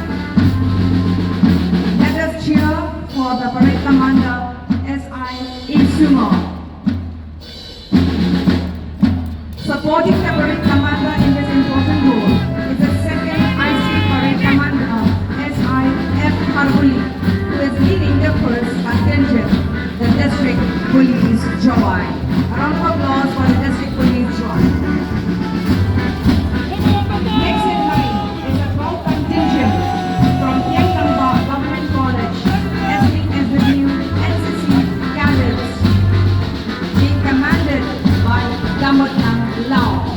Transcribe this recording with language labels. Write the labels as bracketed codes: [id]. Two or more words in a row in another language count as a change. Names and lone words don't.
[en] Let us cheer for the parade commander, S.I.E. Sumo. Supporting the parade commander in this important role is the second IC parade commander, S.I.F. Harbuli, who is leading the first contingent, the district police Jowai. A round of applause for the district police Jowai. Next in line is a proud contingent from Phieng Government College, acting as the new NCC cadets, being commanded by Damotang Lao.